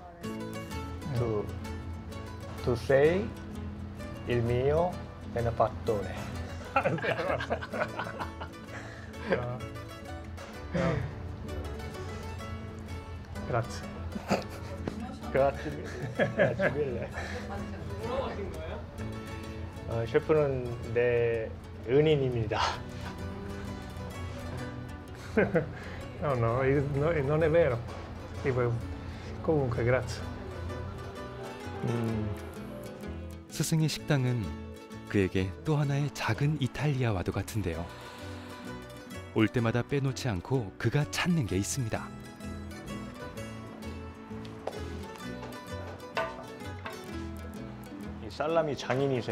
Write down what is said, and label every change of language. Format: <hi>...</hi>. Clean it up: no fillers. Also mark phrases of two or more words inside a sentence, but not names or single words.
<it>Tu sei il mio benefattore. Grazie. Grazie mille.</it> <ko>셰프는 내 은인입니다.</ko> <it>No, non è vero. Comunque, grazie.</it> <ko>스승의 식당은 그에게 또 하나의 작은 이탈리아와도 같은데요. 올 때마다 빼놓지 않고 그가 찾는 게 있습니다. 이 살라미 장인이세요.</ko>